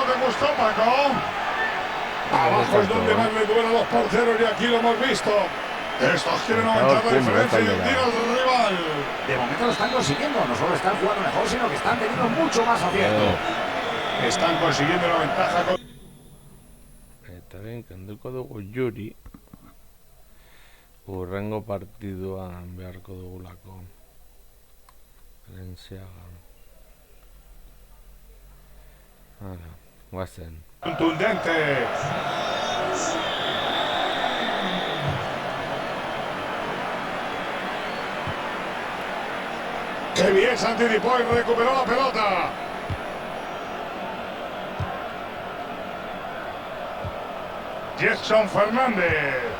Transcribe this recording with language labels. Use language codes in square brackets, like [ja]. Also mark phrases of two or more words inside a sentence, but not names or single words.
[es] ¿Te gustó, Paco? Abajo es donde más le duele a los porteros y aquí lo hemos visto. Estos quieren aumentar la diferencia y hundir al rival. De momento lo están consiguiendo. No solo están jugando mejor, sino que están teniendo mucho más acierto. Están consiguiendo la ventaja con... [eu] Eta behin kenduko dugu Yuri. Urrengo partiduan beharko dugulako. Valenciaga. Hala, guazen. [es] Contundente. ¡Qué bien se anticipó y recuperó la pelota! Jackson Fernández.